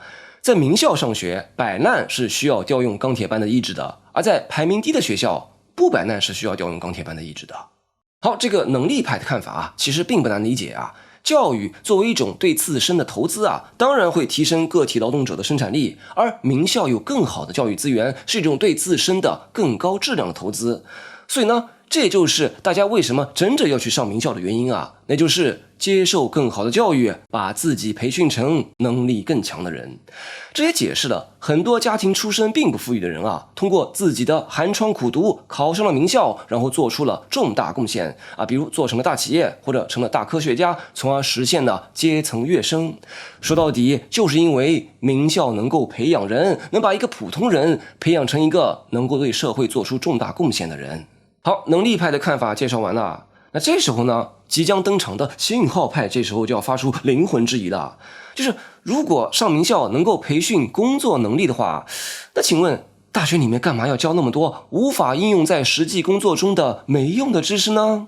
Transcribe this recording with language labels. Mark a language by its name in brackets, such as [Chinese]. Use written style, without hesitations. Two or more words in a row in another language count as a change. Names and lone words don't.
[Chinese] 在名校上學，擺爛是需要調用鋼鐵般的意志的，而在排名低的學校，不擺爛是需要調用鋼鐵般的意志的。好，這個能力派的看法啊，其實並不難理解啊。教育作為一種對自身的投資啊，當然會提升個體勞動者的生產力，而名校有更好的教育資源，是一種對自身的更高質量的投資。所以呢， 這也就是大家為什麼爭着要去上名校的原因啊，那就是接受更好的教育，把自己培訓成能力更強的人。這也解釋了很多家庭出身並不富裕的人啊，通過自己的寒窗苦讀考上了名校，然後做出了重大貢獻啊，比如做成了大企業或者成了大科學家，從而實現了階层躍升。說到底，就是因為名校能夠培養人，能把一个普通人培養成一個能夠對社會做出重大貢獻的人。好，能力派的看法介紹完了，那這時候呢，即將登場的信號派這時候就要發出靈魂質疑了，就是如果上名校能夠培訓工作能力的話，那請問大學裡面幹嘛要教那麼多無法應用在實際工作中的沒用的知識呢？